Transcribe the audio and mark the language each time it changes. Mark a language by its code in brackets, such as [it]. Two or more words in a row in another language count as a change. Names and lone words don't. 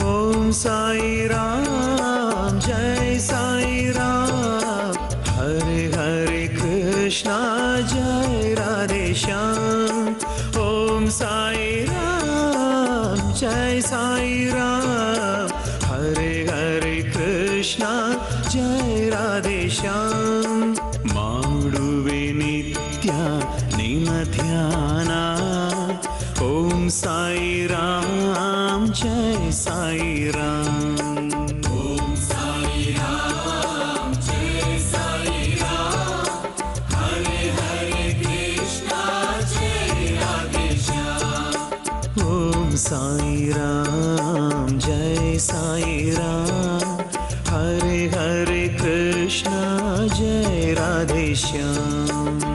[hi] ओम साई राम जय साई राम हरे हरे कृष्णा जय राधे श्याम। ओम साई राम जय साई राम हरे हरे कृष्णा जय राधे श्याम। [kn] ಮಾಡುವೆ ನಿತ್ಯ ನಿನ್ನ ಧ್ಯಾನ [hi] ओम साई राम जय साई राम। ओम साई राम जय साई राम हरे हरे कृष्ण जय राधे श्याम। ओम साई राम जय साई राम हरे हरे कृष्ण जय राधे श्याम।